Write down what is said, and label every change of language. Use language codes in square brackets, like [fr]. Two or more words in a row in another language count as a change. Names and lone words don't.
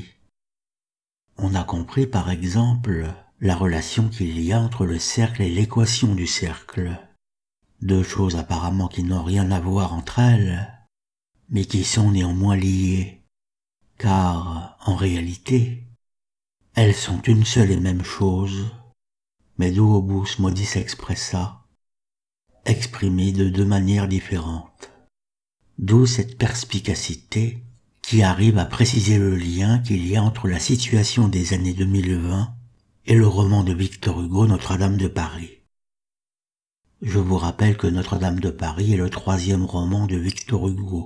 [fr] On a compris par exemple la relation qu'il y a entre le cercle et l'équation du cercle, deux choses apparemment qui n'ont rien à voir entre elles, mais qui sont néanmoins liées, car, en réalité, elles sont une seule et même chose, mais [la] duobus modis expressa, [fr] exprimée de deux manières différentes. D'où cette perspicacité qui arrive à préciser le lien qu'il y a entre la situation des années 2020 et le roman de Victor Hugo Notre-Dame de Paris. Je vous rappelle que Notre-Dame de Paris est le troisième roman de Victor Hugo.